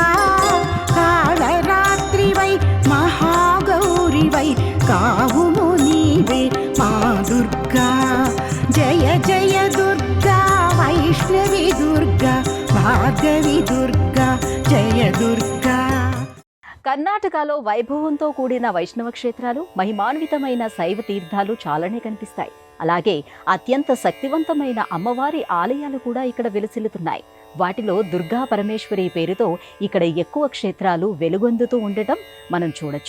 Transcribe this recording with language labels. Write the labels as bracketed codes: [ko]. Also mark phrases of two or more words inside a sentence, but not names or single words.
[te] కాలరాత్రివై మహాగౌరివై కావుము నీవే మా దుర్గా. జయ జయ దుర్గా వైష్ణవి దుర్గా భార్గవి దుర్గా జయ దుర్గా. కర్ణాటకలో వైభవంతో కూడిన వైష్ణవ క్షేత్రాలు, మహిమాన్వితమైన శైవ తీర్థాలు చాలానే కనిపిస్తాయి. అలాగే అత్యంత శక్తివంతమైన అమ్మవారి ఆలయాలు కూడా ఇక్కడ వెలుసిల్లుతున్నాయి. వాటిలో దుర్గా పరమేశ్వరి పేరుతో ఇక్కడ ఎక్కువ క్షేత్రాలు వెలుగొందుతూ ఉండటం మనం చూడొచ్చు.